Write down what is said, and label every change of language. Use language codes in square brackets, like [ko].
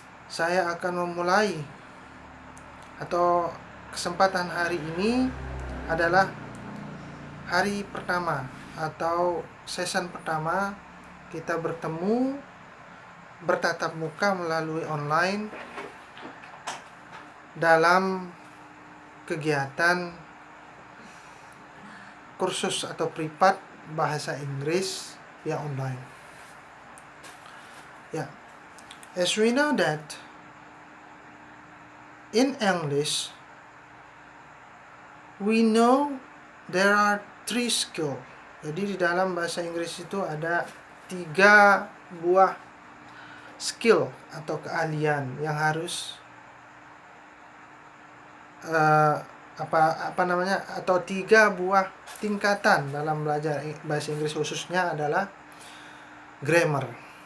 [id] saya akan memulai, atau kesempatan hari ini adalah hari pertama atau season pertama kita bertemu bertatap muka melalui online dalam kegiatan kursus atau privat bahasa Inggris yang online. [en] Ya, as we know that in English we know there are 3 skills. [id] Jadi di dalam bahasa Inggris itu ada 3 buah skill atau keahlian yang harus atau 3 buah tingkatan dalam belajar bahasa Inggris, khususnya adalah grammar.